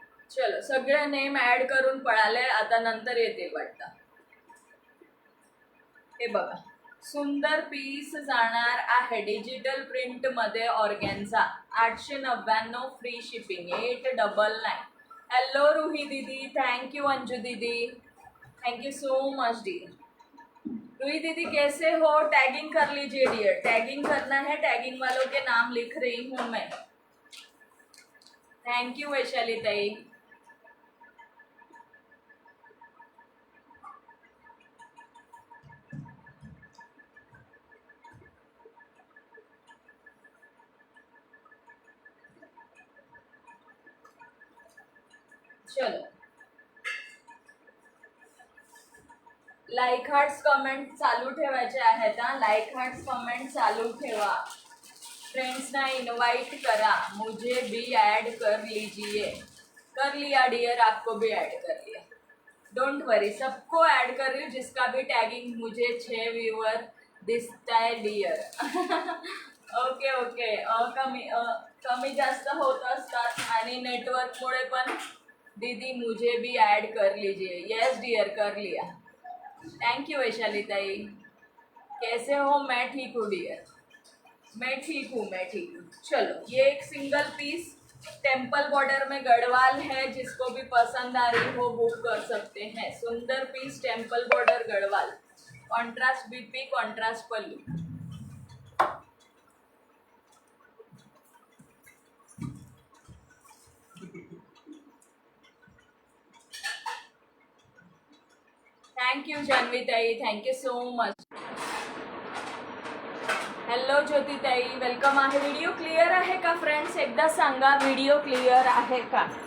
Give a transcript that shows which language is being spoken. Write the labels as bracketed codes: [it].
[mr] चलो, सगळे name add करून पळाले. आता नंतर येतील वाटतं. हे बघा, सुंदर पीस जाणार आहे डिजिटल प्रिंट मध्ये organza. [en] 899 free shipping, 899. Hello Roohi दीदी, thank you Anju दीदी, thank you so much dear. [hi] Ruhi दीदी कैसे हो? टैगिंग कर लीजिए डियर. टैगिंग करना है, टैगिंग वालों के नाम लिख रही हूँ मैं. [en] Thank you Vaishali ताई. [mr] चलो, लाईक, हार्ट्स, कमेंट चालू ठेवायचे आहेत. लाईक, हार्ट्स, कमेंट चालू ठेवा. फ्रेंड्सना इनवाइट करा. [hi] मुझे भी ऐड कर लीजिए. कर लिया डियर, आपको भी ऐड कर लिया. [en] don't worry, [hi] सबको ऐड कर रही हूँ. जिसका भी टैगिंग मुझे 6 व्यूअर दिसता है डियर. [en] Okay okay. [mr] कमी जास्त होत असतात आणि नेटवर्कमुळे पण. [hi] दीदी मुझे भी ऐड कर लीजिए. यस डियर, कर लिया. [en] Thank you Vaishali ताई. [hi] कैसे हो? मैं ठीक हूँ डियर. मैं ठीक हूँ, मैं ठीक हूँ। चलो, ये एक सिंगल पीस टेम्पल बॉर्डर में गढ़वाल है, जिसको भी पसंद आ रही हो बुक कर सकते हैं। [en] सुंदर piece temple border Garhwal, contrast BP, contrast pallu. Thank you Janhavi ताई, thank you so much. [mr] Hello ज्योती ताई, वेलकम आहे। व्हिडिओ क्लिअर आहे का फ्रेंड्स? एकदा सांगा, व्हिडिओ क्लिअर आहे का?